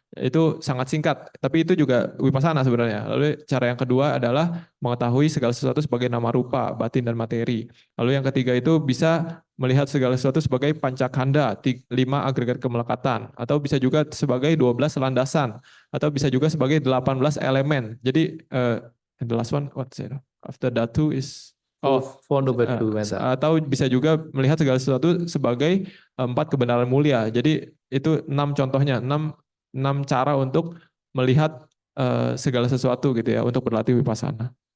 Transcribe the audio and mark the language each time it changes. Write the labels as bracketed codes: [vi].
[id] Itu sangat singkat, tapi itu juga wipasana sebenarnya. Lalu cara yang kedua adalah mengetahui segala sesuatu sebagai nama rupa, batin dan materi. Lalu yang ketiga itu bisa melihat segala sesuatu sebagai pancakanda, 5 agregat kemelekatan, atau bisa juga sebagai 12 landasan, atau bisa juga sebagai 18 elemen. [en] Jadi the last one, what's it? After dhatu is [id] atau bisa juga melihat segala sesuatu sebagai 4 kebenaran mulia. Jadi itu 6 contohnya, 6 cara untuk melihat segala sesuatu gitu ya, untuk berlatih wipasana.